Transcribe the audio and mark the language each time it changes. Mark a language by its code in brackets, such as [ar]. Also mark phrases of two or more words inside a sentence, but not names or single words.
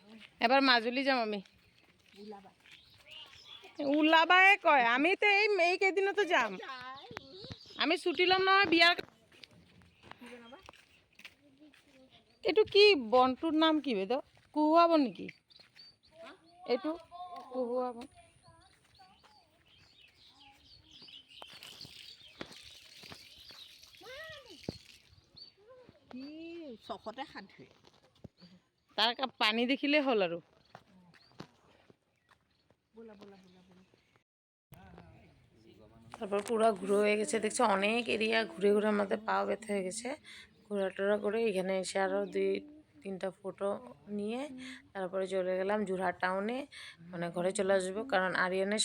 [as] এবাৰ মাজুলী যাম আমি ওলাবাই কয় আমিতো এই কেইদিনতো যাম আমি ছুটি ল'ম নহয় বিয়াৰ এইটো কি বনটোৰ নাম কি বাইদেউ কুহুৱা বন নেকি এইটো কুহুৱা বন চখতে হাত ধুৱে তাৰ পানী দেখিলেই হ'ল আৰু [bn] তারপর পুরো ঘুরে হয়ে গেছে দেখছো অনেক এরিয়া ঘুরে ঘুরে আমাদের পাও ব্যথা হয়ে গেছে ঘোরাটোরা করে এখানে এসে আরও 2-3টা ফটো নিয়ে তারপরে চলে গেলাম যোরহাট টাউনে মানে ঘরে চলে আসবো কারণ আরিয়ানের